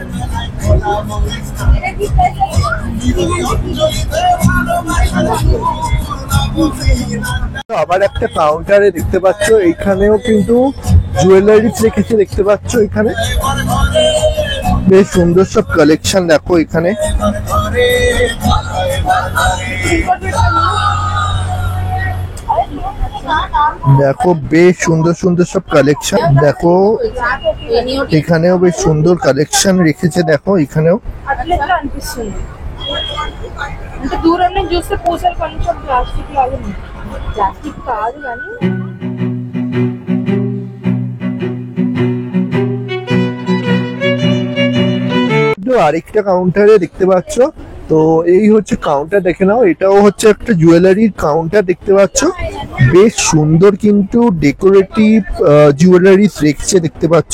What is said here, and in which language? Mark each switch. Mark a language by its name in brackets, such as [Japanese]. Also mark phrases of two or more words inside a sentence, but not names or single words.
[Bangla] আবার একটা কাউন্টারে দেখতে পাচ্ছ, এইখানেও কিন্তু জুয়েলারিজ রেখেছে দেখতে পাচ্ছ, এখানে বেশ সুন্দর সব কালেকশন দেখো এখানে। দেখো বেশ সুন্দর সুন্দর সব কালেকশন, দেখো এখানেও বেশ সুন্দর కాలెక్షన్ রেখেছে, দেখো এখানেও। [Telugu] అట్లా అనిపిస్తుంది అంటే దూరం నుంచి చూస్తే పూసలు కొంచెం ప్లాస్టిక్ లాగా ఉంది, ప్లాస్టిక్ కాదు కానీ [Bangla] আরেকটা কাউন্টারে দেখতে পাচ্ছ, তো এই হচ্ছে কাউন্টার, দেখে নাও, এটাও হচ্ছে একটা জুয়েলারির কাউন্টার দেখতে পাচ্ছ, বেশ সুন্দর কিন্তু [English] decorative jewelleries [Bangla] রেখেছে দেখতে পাচ্ছ।